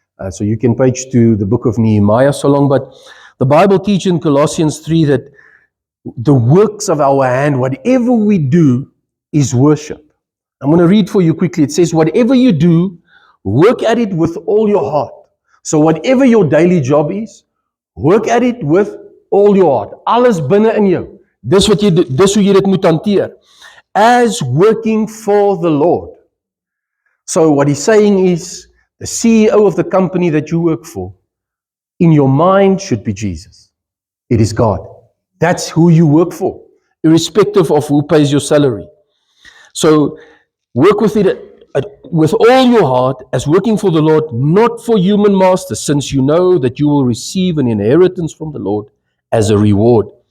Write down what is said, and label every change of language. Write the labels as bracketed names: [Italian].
[English] So you can page to the book of Nehemiah so long. But the Bible teaches in Colossians 3 that the works of our hand, whatever we do, is worship. I'm going to read for you quickly. It says, whatever you do, work at it with all your heart. So whatever your daily job is, work at it with all your heart. [Afrikaans] Alles binne in jou. Dis hoe jy dit moet hanteer. [English] As working for the Lord. So what he's saying is, the CEO of the company that you work for, in your mind should be Jesus. It is God. That's who you work for, irrespective of who pays your salary. So work with it with all your heart as working for the Lord, not for human masters, since you know that you will receive an inheritance from the Lord as a reward.